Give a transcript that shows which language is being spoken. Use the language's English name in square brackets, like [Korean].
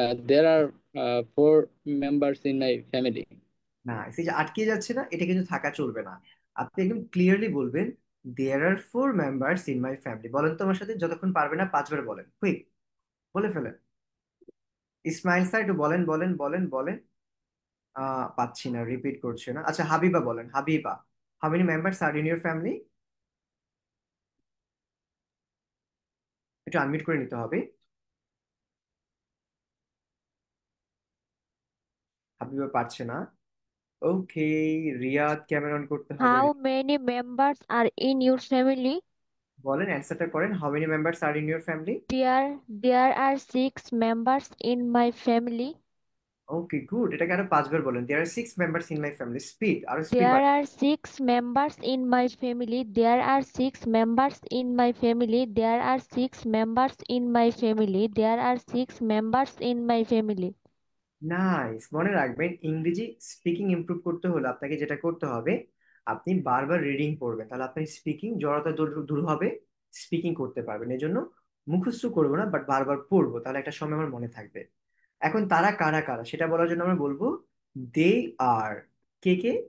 [English] There are 4 members in my family. [Bangla] না, এই যে আটকে যাচ্ছে না, এটা কিন্তু থাকা চলবে না। আপনি একদম ক্লিয়ারলি বলবেন, [English] There are 4 members in my family. [Bangla] বলেন তো আমার সাথে, যতক্ষণ পারবে না 5 বার বলেন, কুইক, বলে ফেলেন। ইসমাইল স্যার একটু বলেন, বলেন, বলেন, বলেন। পাচ্ছি না, রিপিট করছে না। আচ্ছা, হাবিবা বলেন, Habiba, [English] How many members are in your family? [Bangla] একটু আনমিউট করে নিতে হবে। হাবিবা পারছে না। ওকে, রিয়াদ ক্যামেরা অন করতে হবে। [English] How many members are in your family? [Bangla] বলেন, অ্যান্সারটা করেন, how many members আর in your family? [English] There are 6 members in my family. [Bangla] Okay good, এটাকে আরো 5 বার বলেন। [English] There are 6 members in my family. [Bangla] Speak, আরো স্পিড [English] There [Bangla] বাড়ান। [English] are 6 members in my family. There are 6 members in my family. There are 6 members in my family. There are 6 members in my family. [Bangla] Nice, মনে রাখবেন ইংরেজি speaking improve করতে হলে আপনাকে যেটা করতে হবে, আপনি বারবার রিডিং পড়বেন, তাহলে আপনার স্পিকিং জড়তা দূর দূর হবে, স্পিকিং করতে পারবেন। এই জন্য মুখস্থ করবো না, বাট বারবার পড়বো, তাহলে একটা সময় আমার মনে থাকবে। এখন তারা কারা কারা সেটা বলার জন্য আমরা বলবো [English] They are. [Bangla] কে কে?